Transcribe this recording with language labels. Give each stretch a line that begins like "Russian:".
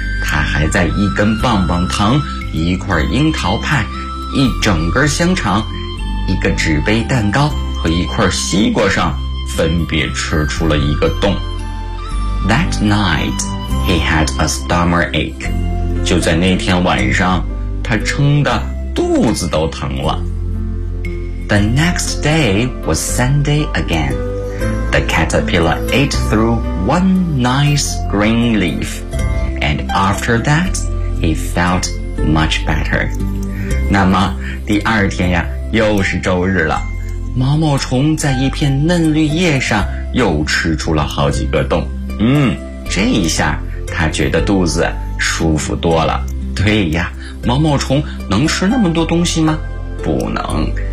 Chinese: 他还在一根棒棒糖，一块樱桃派，一整根香肠，一个纸杯蛋糕和一块西瓜上分别吃出了一个洞。
English: That night, he had a stomach ache.
Chinese: 就在那天晚上，他撑得肚子都疼了。
English: The next day was Sunday again. The caterpillar ate through one nice green leaf. And after that, he felt much better.
Chinese: 那么第二天呀，又是周日了。毛毛虫在一片嫩绿叶上又吃出了好几个洞。这一下他觉得肚子舒服多了。对呀，毛毛虫能吃那么多东西吗？不能。